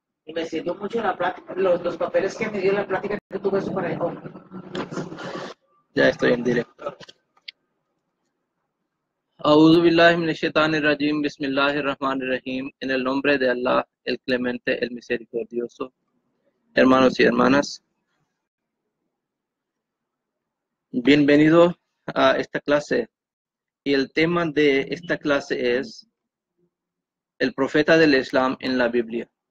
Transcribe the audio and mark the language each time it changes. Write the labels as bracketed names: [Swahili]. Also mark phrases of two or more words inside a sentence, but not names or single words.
[Spanish] Y me sirvió mucho la plática, los papeles que me dio la plática que tuve eso para el hombre. Ya estoy en directo. [Arabic] أعوذ بالله من الشيطان الرجيم، بسم الله الرحمن الرحيم. [Spanish] En el nombre de Allah, el clemente, el misericordioso. Hermanos y hermanas, bienvenidos a esta clase. Y el tema de esta clase es el profeta del Islam en la Biblia.